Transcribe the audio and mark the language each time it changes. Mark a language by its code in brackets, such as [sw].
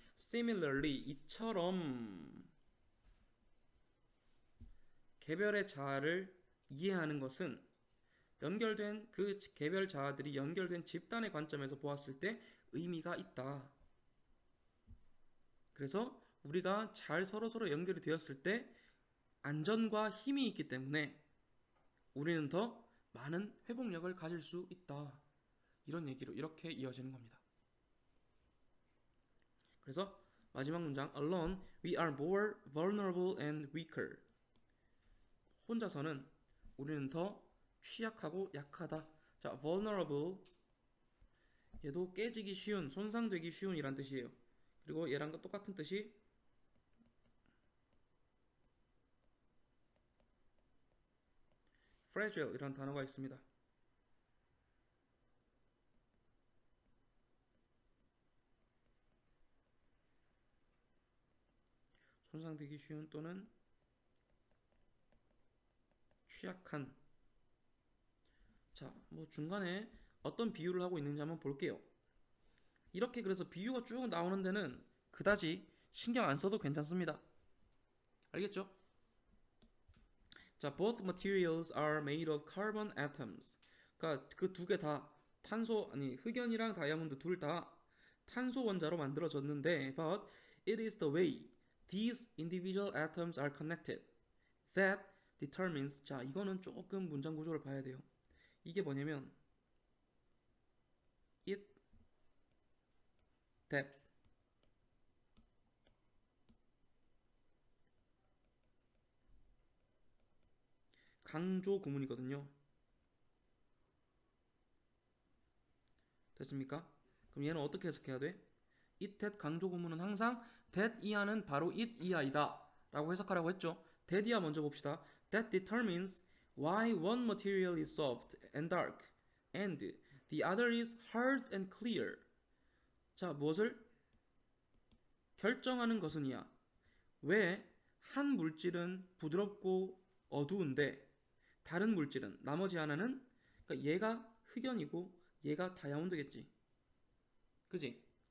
[ko] Similarly, 이처럼 개별의 자아를 이해하는 것은 연결된 그 개별 자아들이 연결된 집단의 관점에서 보았을 때 의미가 있다. 그래서 우리가 잘 서로서로 연결이 되었을 때 안전과 힘이 있기 때문에 우리는 더 많은 회복력을 가질 수 있다. 이런 얘기로 이렇게 이어지는 겁니다. 그래서 마지막 문장 [en] Alone, we are more vulnerable and weaker. [ko] 혼자서는 우리는 더 취약하고 약하다. 자, vulnerable 얘도 깨지기 쉬운, 손상되기 쉬운 이란 뜻이에요. 그리고 얘랑 똑같은 뜻이 fragile 이란 단어가 있습니다. 손상되기 쉬운 또는 취약한. 자, 뭐 중간에 어떤 비유를 하고 있는지 한번 볼게요. 이렇게 그래서 비유가 쭉 나오는 데는 그다지 신경 안 써도 괜찮습니다. 알겠죠? [en] 자, both materials are made of carbon atoms. [ko] 그러니까 그 두 개 다 탄소 아니 흑연이랑 다이아몬드 둘 다 탄소 원자로 만들어졌는데 [en] but it is the way these individual atoms are connected that determines. [ko] 자, 이거는 조금 문장 구조를 봐야 돼요. 이게 뭐냐면 it that 강조 구문이거든요. 됐습니까? 그럼 얘는 어떻게 해석해야 돼? it that 강조 구문은 항상 that 이하는 바로 it 이하이다 라고 해석하라고 했죠. that 이하 먼저 봅시다. [en] that determines why one material is soft and dark and the other is hard and clear. [ko] 자, 무엇을 결정하는 것은 이야. 왜 한 물질은 부드럽고 어두운데 다른 물질은 나머지 하나는 그러니까 얘가 흑연이고 얘가 다이아몬드겠지. 그지?